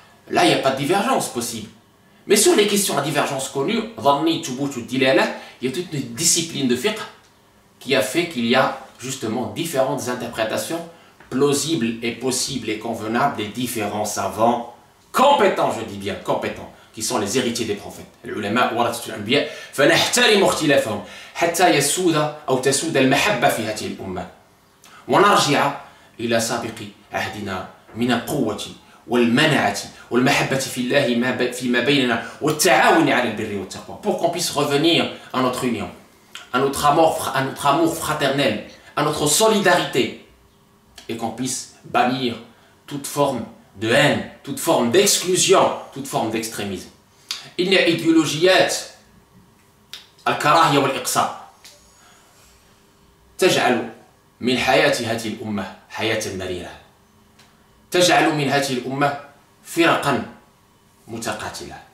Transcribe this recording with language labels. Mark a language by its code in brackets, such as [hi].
[fr] Là, il n'y a pas de divergence possible. Mais sur les questions à divergence connues, dhanni, thubut, dilala, il y a toute une discipline de fiqh qui a fait qu'il y a justement différentes interprétations plausibles et possibles et convenables des différents savants compétents, je dis bien compétents, qui sont les héritiers des prophètes. [ar] Les ulama warathatul anbiya, فنحترم اختلافهم حتى يسود أو تسود المحبة في هذه الأمة ونرجع إلى سابق عهدنا من القوة والمنعة والمحبة في الله فيما بيننا والتعاون على البر والتقوى, [fr] pour qu'on puisse revenir à notre union à notre amour fraternel, à notre solidarité, et qu'on puisse bannir toute forme de haine, toute forme d'exclusion, toute forme d'extrémisme. [ar] إن إيديولوجيات الكراهية والإقصاء تجعل من حياة هذه الأمة حياة مريرة، تجعل من هذه الأمة فرقا متقاتلة